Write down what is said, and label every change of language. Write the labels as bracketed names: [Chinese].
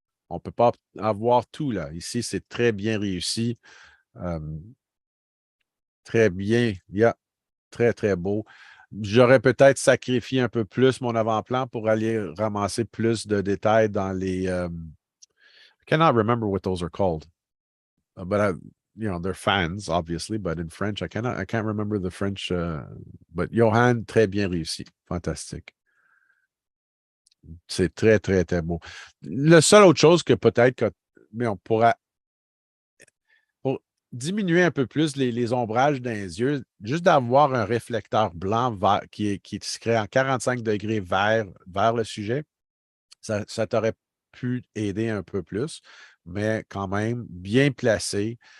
[French] On ne peut pas avoir tout là. Ici, c'est très bien réussi. Très bien. Très, très beau. J'aurais peut-être sacrifié un peu plus mon avant-plan pour aller ramasser plus de détails dans les. [English] I cannot remember what those are called. But they're fans, obviously, but in French, I can't remember the French. But [French] Johan, très bien réussi. Fantastique. C'est très, très, très beau. La seule autre chose que peut-être mais on pourra pour diminuer un peu plus les ombrages dans les yeux, juste d'avoir un réflecteur blanc qui se crée en 45 degrés vers le sujet, ça t'aurait pu aider un peu plus, mais quand même bien placé.